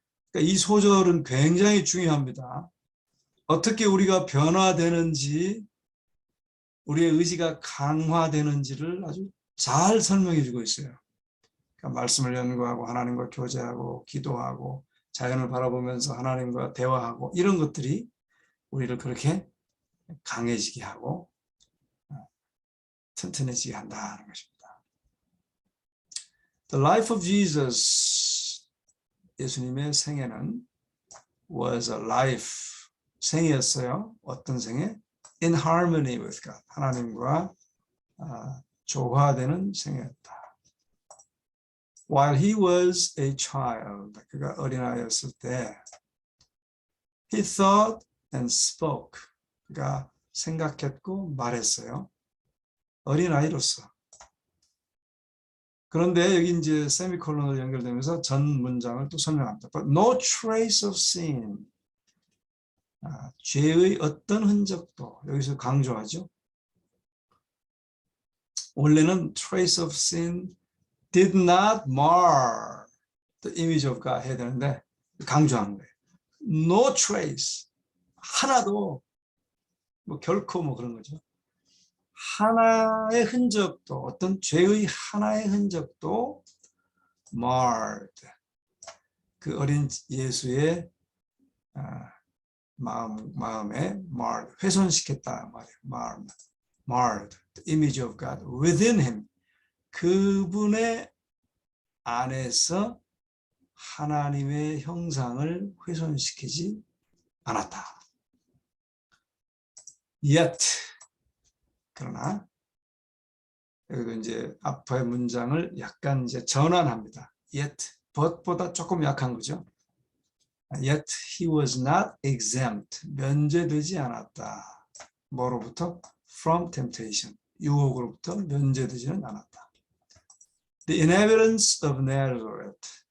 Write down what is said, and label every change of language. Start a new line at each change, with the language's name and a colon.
Korean: 그러니까 이 소절은 굉장히 중요합니다. 어떻게 우리가 변화되는지, 우리의 의지가 강화되는지를 아주 잘 설명해 주고 있어요. 그러니까 말씀을 연구하고 하나님과 교제하고 기도하고 자연을 바라보면서 하나님과 대화하고 이런 것들이 우리를 그렇게 강해지게 하고 튼튼해지게 한다는 것입니다.
English: The life of Jesus,
Korean: 예수님의 생애는
English: was a life,
Korean: 생이었어요. 어떤 생애?
English: In harmony with God,
Korean: 하나님과 조화되는 생애였다.
English: While he was a child,
Korean: 그가 어린아이였을 때
English: he thought and spoke,
Korean: 그가 생각했고 말했어요. 어린아이로서. 그런데 여기 이제 세미콜론으로 연결되면서 전 문장을 또 설명합니다.
English: But no trace of sin,
Korean: 죄의 어떤 흔적도, 여기서 강조하죠. 원래는
English: trace of sin did not mar the image of God
Korean: 해야 되는데 강조하는 거예요.
English: No trace,
Korean: 하나도, 뭐 결코 뭐 그런 거죠. 하나의 흔적도, 어떤 죄의 하나의 흔적도 marred, 그 어린 예수의 마음에 marred, 훼손시켰다 말이에요.
English: marred the image of God within him.
Korean: 그분의 안에서 하나님의 형상을 훼손시키지 않았다. Yet, 그러나 여기도 이제 앞의 문장을 약간 이제 전환합니다. Yet, but보다 조금 약한 거죠.
English: Yet he was not exempt.
Korean: 면제되지 않았다. 뭐로부터?
English: From temptation.
Korean: 유혹으로부터 면제되지는 않았다.
English: The inhabitants of Nazareth.